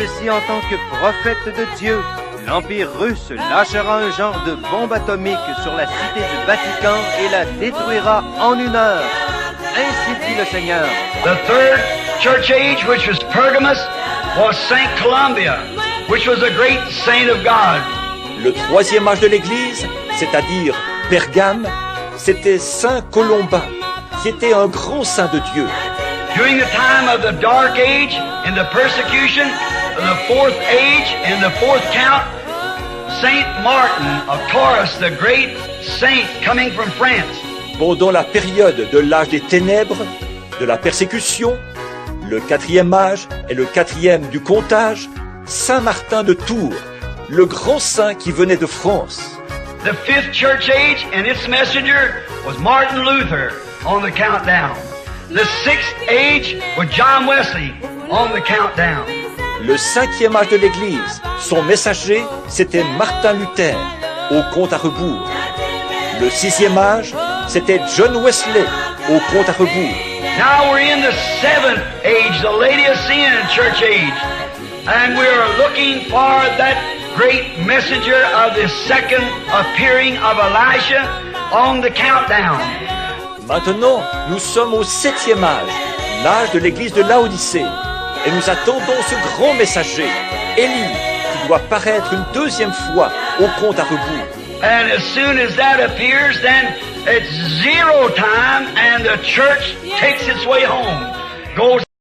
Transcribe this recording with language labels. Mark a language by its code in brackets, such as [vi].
[fr] en tant que prophète de Dieu, l'Empire russe lâchera un genre de bombe atomique sur la cité du Vatican et la détruira en 1 heure. Ainsi dit le Seigneur. [en] The third church age, which was Pergamus, was St. Columbia. which was a great saint of God. [fr] Le troisième âge de l'Église, c'est-à-dire Pergame, c'était Saint Colomba, qui était un grand saint de Dieu. [en] During the time of the Dark Age and the persecution, the fourth age and the fourth count, Saint Martin of Tours, the great saint coming from France. [fr] Pendant la période de l'âge des ténèbres, de la persécution, le quatrième âge et le quatrième du comptage, Saint Martin de Tours, le grand saint qui venait de France. [en] The fifth church age and its messenger was Martin Luther on the countdown. The sixth age was John Wesley on the countdown. [fr] Le cinquième âge de l'Église, son messager, c'était Martin Luther, au compte à rebours. Le sixième âge, c'était John Wesley, au compte à rebours. [en] Now we're in the seventh age, the Laodicean church age. And we are looking for that great messenger of the second appearing of Elijah on the countdown. [fr] Maintenant, nous sommes au septième âge, l'âge de l'église de Laodicée, et nous attendons ce grand messager, Élie, qui doit paraître une deuxième fois au compte à rebours. [en] And as soon as that appears, then it's zero time and the church takes its way home, goes